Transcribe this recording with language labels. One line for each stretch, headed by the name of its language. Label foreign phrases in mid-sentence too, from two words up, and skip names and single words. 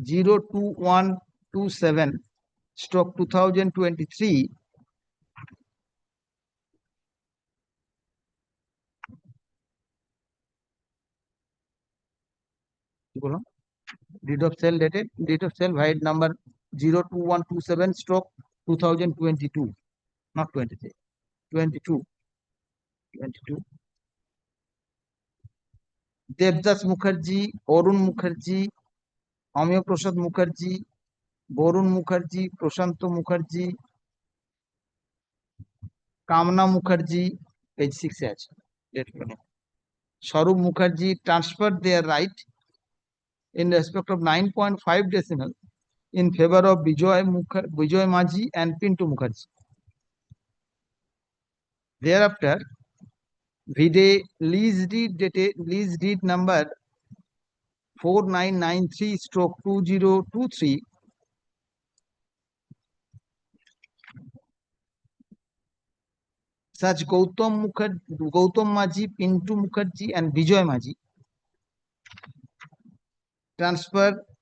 English: 02127 stroke 2023 deed of sale dated deed of sale by number 02127 stroke 2022 not 23 22 Devdas Mukherjee, Arun Mukherjee, Amya Prasad Mukherjee, Borun Mukherjee, Prashanto Mukherjee, Kamna Mukherjee, page 6 আছে Sharup Mukherjee transferred their right in respect of 9.5 decimal in favor of Bijoy Maji and Pintu Mukherjee. Thereafter, Vide lease deed number 4993 stroke 2023 such Gautam Maji, Pintu Mukherjee and Bijoy Maji transfer